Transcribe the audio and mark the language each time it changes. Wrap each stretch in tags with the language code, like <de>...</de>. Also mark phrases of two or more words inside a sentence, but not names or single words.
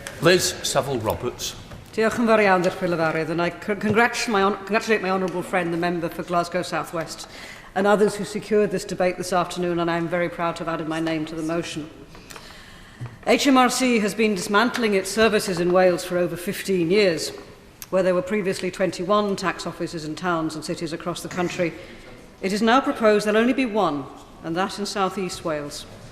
<cy>Liz Saville-Roberts. Diolch yn fawr iawn, Dirprwy Llyfarydd,</cy> <en>and I congratulate my honourable friend, the member for Glasgow South West, and others who secured this debate this afternoon, and I am very proud to have added my name to the motion. HMRC has been dismantling its services in Wales for over 15 years. Where there were previously 21 tax offices in towns and cities across the country, it is now proposed there'll only be one, and that in South East Wales.</en>